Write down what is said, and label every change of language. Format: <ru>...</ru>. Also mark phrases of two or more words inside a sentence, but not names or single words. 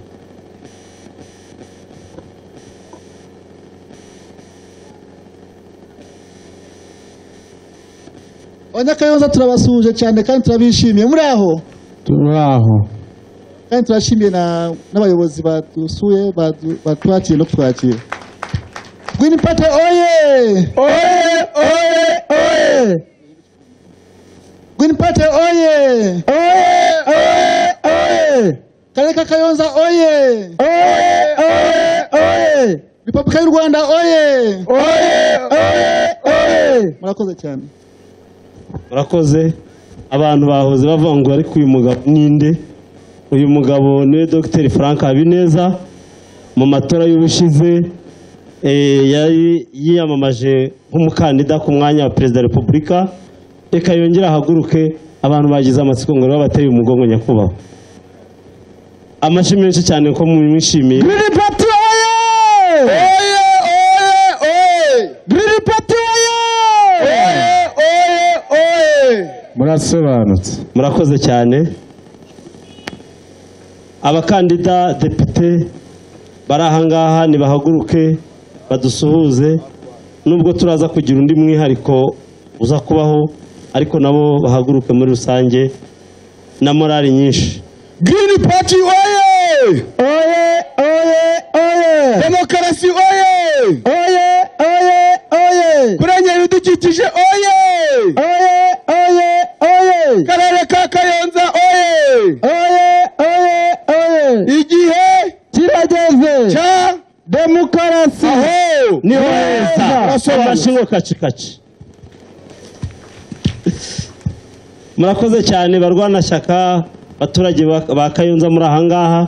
<rw>Abanyakayonza turabasuhuje cyane kandi turabishimiye. Muri aho kandi turashimiye n'abayobozi badusuye batwakiriye no kutwakira. Green Party oye! Oye, oye, oye! Green Party oye! Oye, oye, oye! Karere ka Kayonza oye! Oye, oye, oye! Repubulika y'u Rwanda oye! Oye, oye, oye! Murakoze cyane. Murakoze. Abantu bahoze bavuga ngo ariko uyu mugabo ninde? Uyu mugabo niwe Dr. Frank Habineza. Mu matora y'ubushize yari yiyamamaje nk'umukandida ku mwanya wa perezida wa Repubulika. Reka yongera ahaguruke, abantu bagize amatsiko ngo babateye umugongo nyakubahwa. Amashyi menshi cyane ko mwishimiye. Green Party oye! Oye, oye, oye! Green Party oye! Oye, oye, oye! Murasobanutse. Murakoze cyane. Abakandida depite bari ahangaha nibahaguruke badusuhuze, nubwo turaza kugira undi mwihariko uza kubaho, ariko nabo bahaguruke muri rusange na morali nyinshi. Green Party oye! Oye, oye, oye! Demokarasi oye! Oye, oye, oye! Kurengera ibidukikije oye! Oye, oye, oye! Karere ka Kayonza oye! Oye, oye, oye! Igihe kirageze cya demokarasi. Aho Ni heza. Amashingo kacikaci. Murakoze cyane barwanashyaka, abaturage ba Kayonza muri ahangaha.</rw>